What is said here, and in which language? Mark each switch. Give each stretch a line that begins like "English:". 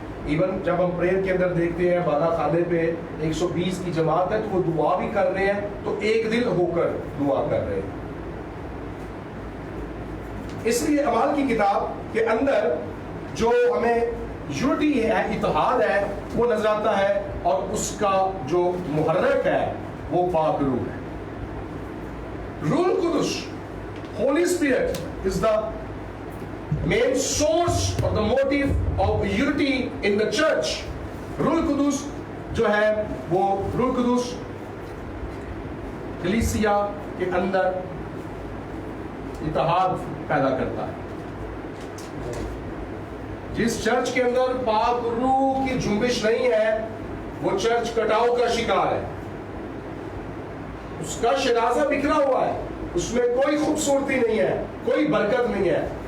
Urdu: Even جب ہم prayer کے اندر دیکھتے ہیں بالا خانے پہ 120 کی جماعت ہے, تو وہ دعا بھی کر رہے ہیں, تو ایک دل ہو کر دعا کر رہے ہیں. اس لیے اعمال کی کتاب کے اندر جو ہمیں یونٹی ہے, اتحاد ہے, وہ نظر آتا ہے, اور اس کا جو محرک ہے وہ پاک روح ہے.
English: روح القدس, Holy Spirit is the main source or the motive of unity in the church.
Urdu: روح القدس جو ہے وہ روح القدس کلیسیا کے اندر اتحاد پیدا کرتا ہے. جس چرچ کے اندر پاک روح کی جنبش نہیں ہے وہ چرچ کٹاؤ کا شکار ہے, اس کا شرازہ بکھرا ہوا ہے, اس میں کوئی خوبصورتی نہیں ہے, کوئی برکت نہیں ہے.